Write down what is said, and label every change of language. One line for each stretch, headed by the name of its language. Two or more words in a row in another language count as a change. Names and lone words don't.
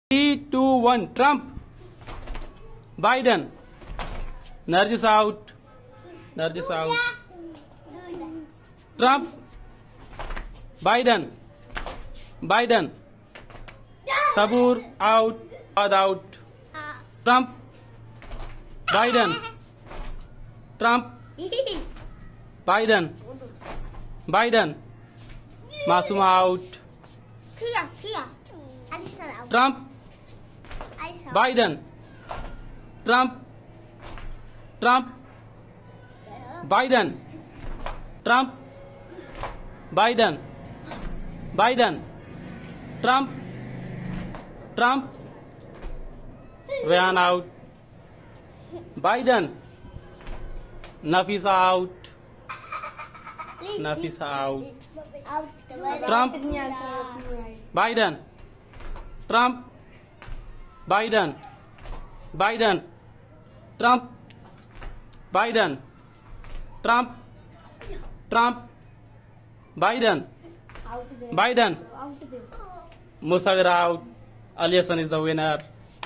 English: 3, 2, 1. Trump. Biden. Nargis out. Nargis out. Trump. Biden. Biden. Sabur out. Bad out. Trump. Biden. Trump. Biden. Biden. Masuma out. Trump. Biden. Trump. Trump. Biden. Trump. Biden. Biden. Trump. Trump. Ryan out. Biden. Nafisa out. Nafisa out. Trump. Biden. Trump. Biden. Biden. Trump. Biden. Trump. Trump. Biden. Biden. Musawir out. Ali Hassan is the winner.